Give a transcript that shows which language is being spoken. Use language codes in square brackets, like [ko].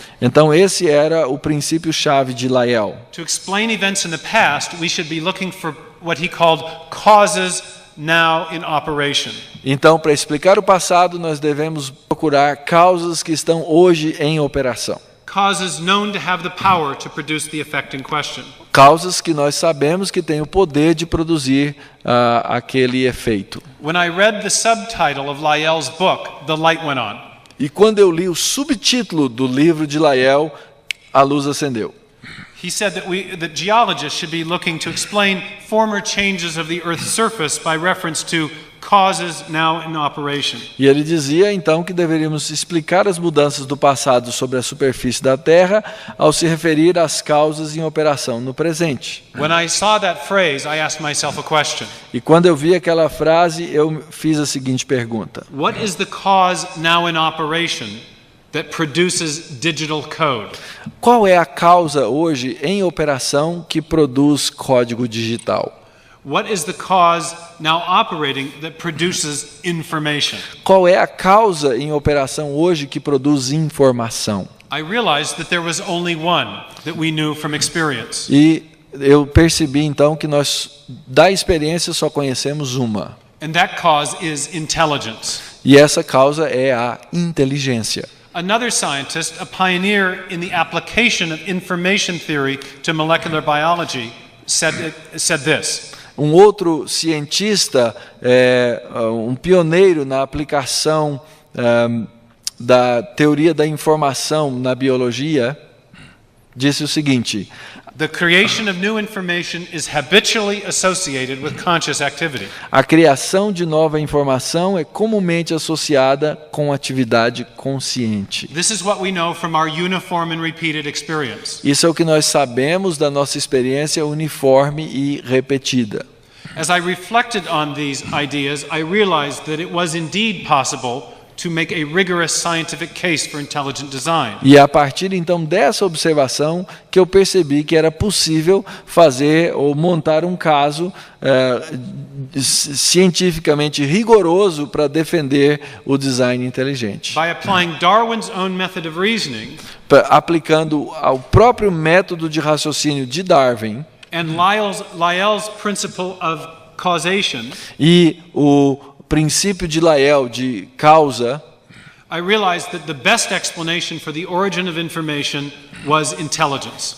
[pt] Então esse era o princípio-chave de Lyell. [en] To explain events in the past, we should be looking for what he called causes now in operation. [pt] Então, para explicar o passado, nós devemos procurar causas que estão hoje em operação. [en] Causes known to have the power to produce the effect in question. [pt] Causas que nós sabemos que têm o poder de produzir aquele efeito. [en] When I read the subtitle of Lyell's book, the light went on. [pt] E quando eu li o subtítulo do livro de Lyell, a luz acendeu. [en] He said that geologists should be looking to explain former changes of the Earth's surface by reference to causes now in operation. [pt] E ele dizia então que deveríamos explicar as mudanças do passado sobre a superfície da Terra ao se referir às causas em operação no presente. [en] When I saw that phrase, I asked myself a question. [pt] E quando eu vi aquela frase, eu fiz a seguinte pergunta: [en] What is the cause now in operation that produces digital code? [pt] Qual é a causa hoje em operação que produz código digital? [en] What is the cause now operating that produces information? [pt] Qual é a causa em operação hoje que produz informação? [en] I realized that there was only one that we knew from experience. [pt] E eu percebi então que nós da experiência só conhecemos uma. [en] And that cause is intelligence. [pt] E essa causa é a inteligência. [en] Another scientist, a pioneer in the application of information theory to molecular biology, said this. [pt] Um outro cientista, um pioneiro na aplicação da teoria da informação na biologia, disse o seguinte: [en] The creation of new information is habitually associated with conscious activity. [pt] A criação de nova informação é comumente associada com atividade consciente. [en] This is what we know from our uniform and repeated experience. [pt] Isso é o que nós sabemos da nossa experiência uniforme e repetida. [en] As I reflected on these ideas, I realized that it was indeed possible to make a rigorous scientific case for intelligent design. [pt] E a partir então dessa observação que eu percebi que era possível fazer ou montar um caso cientificamente rigoroso para defender o design inteligente. [en] By applying Darwin's own method of reasoning, [pt] aplicando ao próprio método de raciocínio de Darwin [en] and Lyell's principle of causation, [pt] e o princípio de Lyell de causa, [en] I realized that the best explanation for the origin of information was intelligence.